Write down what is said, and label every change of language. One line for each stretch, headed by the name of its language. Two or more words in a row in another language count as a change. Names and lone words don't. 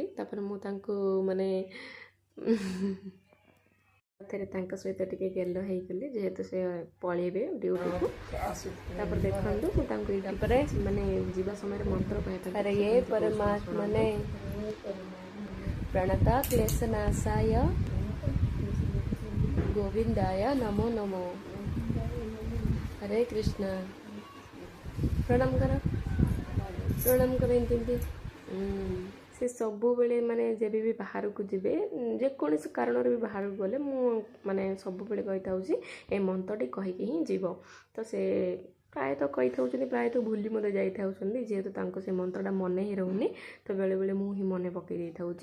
Odia: ତାପରେ ମୁଁ ତାଙ୍କୁ ମାନେ ଥରେ ତାଙ୍କ ସହିତ ଟିକେ ଗେଲ ହେଇଗଲି ଯେହେତୁ ସେ ପଳେଇବେ ଡ୍ୟୁଟିକୁ। ତାପରେ ଦେଖନ୍ତୁ ମୁଁ ତାଙ୍କୁ ତାପରେ ମାନେ ଯିବା ସମୟରେ ମନ୍ତ୍ର କହିବା ପାଇଁ ଇଏ ମାନେ
Sanskrit: ପ୍रणता क्लेशनाशाय गोविंदाय नमो नमो
Odia: ହରେ କୃଷ୍ଣା ପ୍ରଣାମ କର ଏମିତି ସେ ସବୁବେଳେ ମାନେ ଯେବେ ବି ବାହାରକୁ ଯିବେ ଯେକୌଣସି କାରଣରେ ବି ବାହାରକୁ ଗଲେ ମୁଁ ମାନେ ସବୁବେଳେ କହିଥାଉଛି ଏ ମନ୍ତ୍ରଟି କହିକି ହିଁ ଯିବ। ତ ସେ ପ୍ରାୟତଃ କହିଥାଉଛନ୍ତି ପ୍ରାୟତଃ ଭୁଲି ମୋତେ ଯାଇଥାଉଛନ୍ତି ଯେହେତୁ ତାଙ୍କୁ ସେ ମନ୍ତ୍ରଟା ମନେ ହିଁ ରହୁନି। ତ ବେଳେବେଳେ ମୁଁ ହିଁ ମନେ ପକାଇ ଦେଇଥାଉଛି।